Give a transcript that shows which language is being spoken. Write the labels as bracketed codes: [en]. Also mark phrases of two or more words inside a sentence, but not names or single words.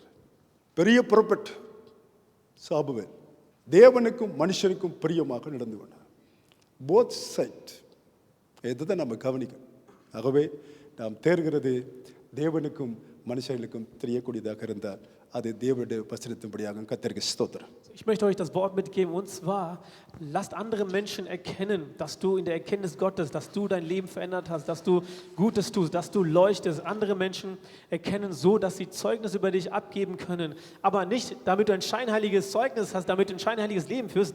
[ta] பெரிய புறப்பட்டு சாபுவேல் தேவனுக்கும் மனுஷனுக்கும் பிரியமாக நடந்து கொண்டார். [en] both side [ta] இதுதான் நம்ம கவனிக்கணும். ஆகவே நாம் தேர்கிறது தேவனுக்கும் மனுஷர்களுக்கும் தெரியக்கூடியதாக இருந்தால் அது தேவனுடைய வசனத்தின்படியாக கர்த்தருக்கு ஸ்தோத்திரம். [de] Ich möchte euch das Wort mitgeben, und zwar, lasst andere Menschen erkennen, dass du in der Erkenntnis Gottes, dass du dein Leben verändert hast, dass du Gutes tust, dass du leuchtest. Andere Menschen erkennen so, dass sie Zeugnis über dich abgeben können. Aber nicht, damit du ein scheinheiliges Zeugnis hast, damit du ein scheinheiliges Leben führst.